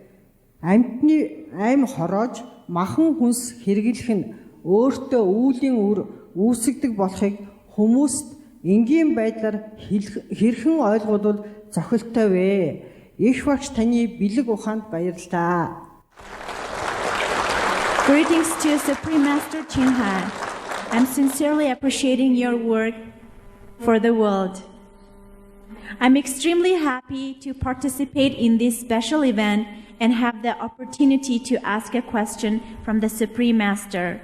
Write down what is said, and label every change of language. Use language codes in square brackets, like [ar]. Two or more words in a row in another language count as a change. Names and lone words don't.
[mn] Амьтны аим хороож махан хүнс хэрэглэх нь өөртөө үүлийн үр үүсгдэг болохыг хүмүүст энгийн байдлаар хэрхэн ойлгуулвал зохилтой вэ? Их багш таны бэлэг ухаанд баярлалаа. [en] Greetings to Supreme Master Hайн. I'm sincerely appreciating your work for the world. I'm extremely happy to participate in this special event and have the opportunity to ask a question from the Supreme Master.